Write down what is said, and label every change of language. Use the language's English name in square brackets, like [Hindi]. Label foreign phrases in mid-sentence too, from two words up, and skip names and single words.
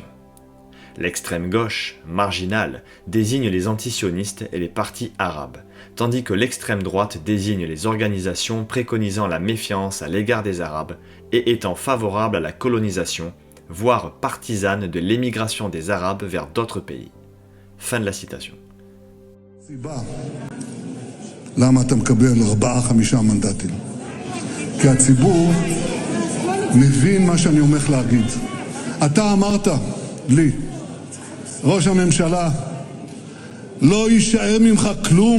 [French] L'extrême gauche, marginale, désigne les antisionistes et les partis arabes, tandis que l'extrême droite désigne les organisations préconisant la méfiance à l'égard des Arabes et étant favorables à la colonisation, voire partisanes de l'émigration des Arabes vers d'autres pays. Fin de la citation. [Hebrew] למה אתה מקבל 4-5 מנדטים? כי הציבור מבין מה שאני הולך להגיד. אתה אמרת לי, ראש הממשלה, לא יישאר ממך כלום.